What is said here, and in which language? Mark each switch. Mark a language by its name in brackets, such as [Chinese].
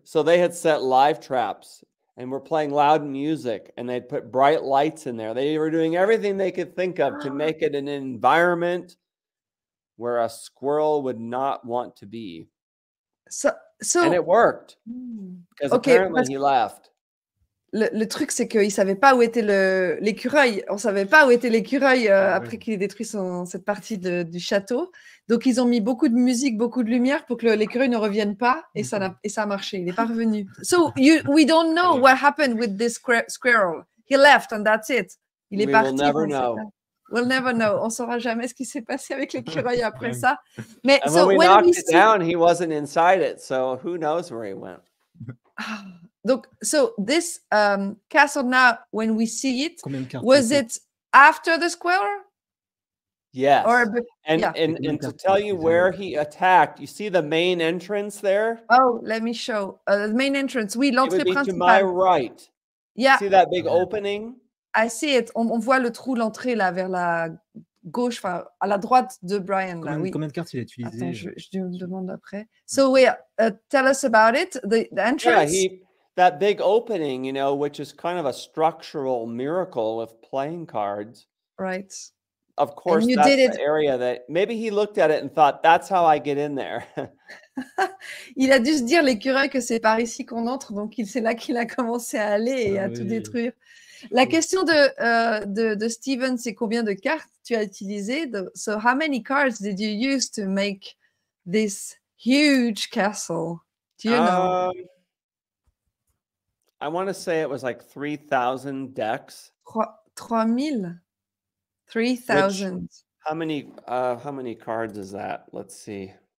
[English] So they had set live traps and were playing loud music, and they'd put bright lights in there. They were doing everything they could think of to make it an environment where a squirrel would not want to be. So and it worked. Because apparently he left. [French] Le truc, c'est qu'ils ne savaient pas où était l'écureuil. On ne savait pas où était l'écureuil après qu'il ait détruit cette partie du château. Donc, ils ont mis beaucoup de musique, beaucoup de lumière pour que l'écureuil ne revienne pas. Et ça a marché. Il n'est pas revenu. [English] So, we don't know what happened with this squirrel. He left and that's it. [French] Il est parti. [English] We'll never know. We'll never know. [French] On ne saura jamais ce qui s'est passé avec l'écureuil après ça. Mais [English] and when we knocked it down, he wasn't inside it. So, who knows where he went. Donc, so this castle now, when we see it, was it after the squirrel? Yes. And to tell you where he attacked, you see the main entrance there? Oh, let me show. The main entrance, [French] oui, l'entrée principale. [English] To my right. Yeah. See that big opening? I see it. [French] On voit le trou, l'entrée là vers la gauche, enfin à la droite de Bryan. Là, oui. Combien de cartes il a utilisé? Attends, je me demande après. [English] So tell us about it. The entrance. Yeah, that big opening, you know, which is kind of a structural miracle with playing cards. Right. Of course, you that's did the area that maybe he looked at it and thought, that's how I get in there. [French] Il a dû se dire, l'écureuil, que c'est par ici qu'on entre, donc c'est là qu'il a commencé à aller et à tout détruire. La question de Steven, c'est combien de cartes tu as utilisé? [English] So how many cards did you use to make this huge castle? Do you know? I want to say it was like 3,000 decks. 3,000? 3,000. How many cards is that? Let's see.